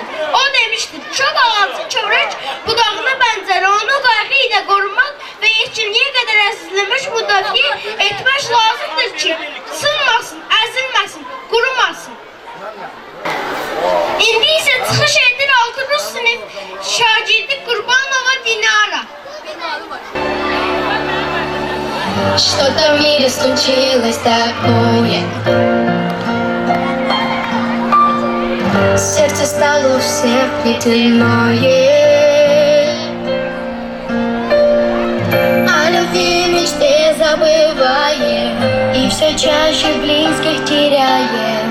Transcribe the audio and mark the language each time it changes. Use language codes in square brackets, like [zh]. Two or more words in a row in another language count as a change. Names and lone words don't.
[az] O demişdir, çox ağacı kövrək budağına bənzər, onu qayğı ilə qorumaq və yetkinliyə qədər əzizləmək, müdafiə etmək lazımdır ki, sınmasın, əzilməsin, qurumasın. İndi isə çıxış edir 6 rus sinif şagirdi Qurbanova Dinara. [ru] Что-то в мире случилось такое. Сердце стало у всех ледяное. О любви мечте забываем, и все чаще близких теряем.